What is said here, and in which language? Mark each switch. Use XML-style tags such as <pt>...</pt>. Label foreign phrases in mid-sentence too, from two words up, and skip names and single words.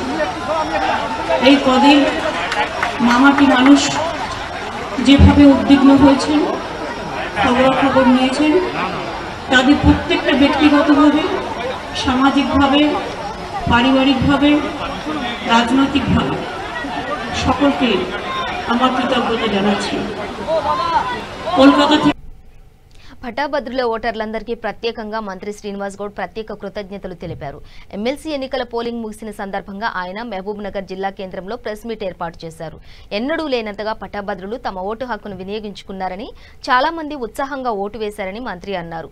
<bn>এই কদিন মামাটি মানুষ যেভাবে উদ্বিগ্ন হয়েছেন, খবরাখবর নিয়েছেন, তাদের প্রত্যেকটা ব্যক্তিগতভাবে, সামাজিকভাবে, পারিবারিকভাবে, রাজনৈতিকভাবে সকলকে আমার কৃতজ্ঞতা জানাচ্ছি। কলকাতা থেকে</bn> <te>పటాభద్రుల ఓటర్లందరికీ ప్రత్యేకంగా మంత్రి శ్రీనివాస్ గౌడ్ ప్రత్యేక కృతజ్ఞతలు తెలిపారు. ఎమ్మెల్సీ ఎన్నికల పోలింగ్ ముగిసిన సందర్భంగా ఆయన మహబూబ్ నగర్ జిల్లా కేంద్రంలో ప్రెస్ మీట్ ఏర్పాటు చేశారు. ఎన్నడూ లేనంతగా పటాభద్రులు తమ ఓటు హక్కును వినియోగించుకున్నారని, చాలా మంది ఉత్సాహంగా ఓటు వేశారని మంత్రి అన్నారు.</te>